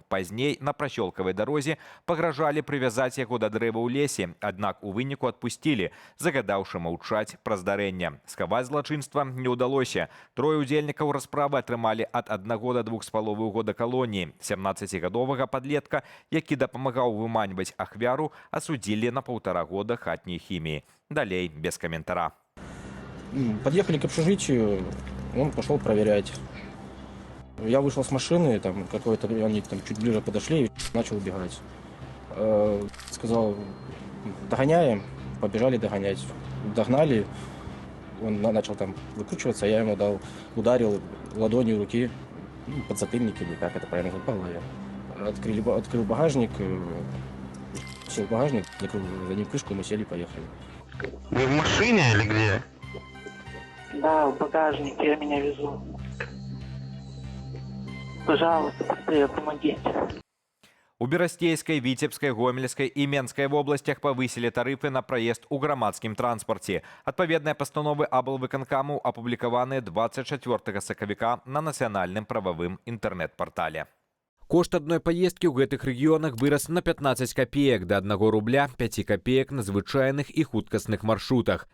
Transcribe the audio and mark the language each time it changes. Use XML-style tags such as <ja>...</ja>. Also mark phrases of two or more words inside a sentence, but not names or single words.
<be>Пазней на прасёлкавай дарозе пагражалі прывязаць яго да дрэва ў лесе, аднак у выніку адпусцілі, загадаўшы маўчаць пра здарэнне. Схаваць злачынства не ўдалося. 3 удзельнікаў расправы атрымалі ад 1 да 2,5 года калоніі. 17-гадовага падлетка, які дапамагаў выманьваць ахвяру, асудзілі на 1,5 года хатняй химии. Далей без комментара.</be> <ru>Подъехали к общежитию, он пошел проверять. Я вышел с машины, там какой-то, они там чуть ближе подошли и начал убегать. Сказал, догоняем, побежали догонять. Догнали, он начал там выкручиваться, я ему ударил ладонью руки, подзатыльник или как это правильно, по голове. Открыл багажник, сел в багажник, закрыл за ним крышку, мы сели, поехали. Вы в машине или где? Да, в багажнике, я меня везу. Пожалуйста, быстрее помогите.</ru> <be>У Берасцейскай, Віцебскай, Гомельскай і Менскай вобласцях павысілі тарыфы на праезд у грамадскім транспарце. Адпаведныя пастановы аблвыканкаму апублікаваныя 24 сакавіка на нацыянальным прававым інтэрнэт-партале. Кошт адной паездкі ў гэтых рэгіёнах вырас на 15 копеек да 1 рубля 5 копеек на звычайных і хуткасных маршрутах.</be>